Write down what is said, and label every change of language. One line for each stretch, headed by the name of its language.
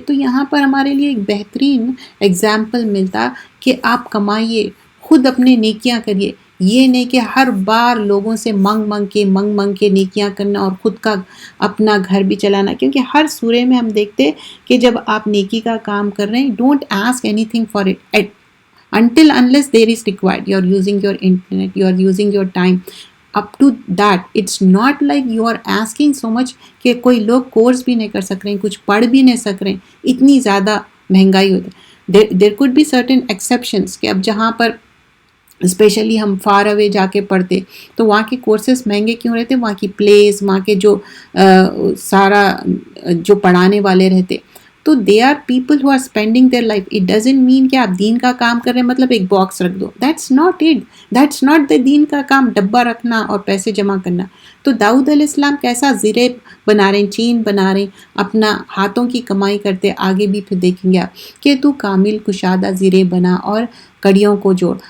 Urdu: تو یہاں پر ہمارے لیے ایک بہترین اگزامپل ملتا کہ آپ کمائیے، خود اپنے نیکیاں کریے. یہ نہیں کہ ہر بار لوگوں سے منگ کے نیکیاں کرنا اور خود کا اپنا گھر بھی چلانا. کیونکہ ہر سورے میں ہم دیکھتے کہ جب آپ نیکی کا کام کر رہے ہیں،
English: Don't ask anything for it until unless there is required. You are using your internet, you are using your time. Up to that, it's not like you are asking so much
Urdu: کہ کوئی لوگ course بھی نہیں کر سک رہے ہیں، کچھ پڑھ بھی نہیں سک رہے ہیں، اتنی زیادہ مہنگائی ہوتی ہے.
English: there could be certain exceptions
Urdu: کہ اب جہاں پر اسپیشلی ہم فار اوے جا کے پڑھتے تو وہاں کے کورسز مہنگے کیوں رہتے، وہاں کی پلیس، وہاں کے جو سارا جو پڑھانے والے رہتے.
English: تو they are people who are spending their life. It doesn't mean
Urdu: کہ آپ دین کا کام کر رہے ہیں مطلب ایک باکس رکھ دو.
English: that's not it, that's not the
Urdu: دین کا کام، ڈبہ رکھنا اور پیسے جمع کرنا. تو داؤد علیہ السلام کیسا زرے بنا رہے ہیں، چین بنا رہے ہیں، اپنا ہاتھوں کی کمائی کرتے. آگے بھی پھر دیکھیں گے آپ کہ تو کامل کشادہ زرے بنا اور کڑیوں کو جوڑ.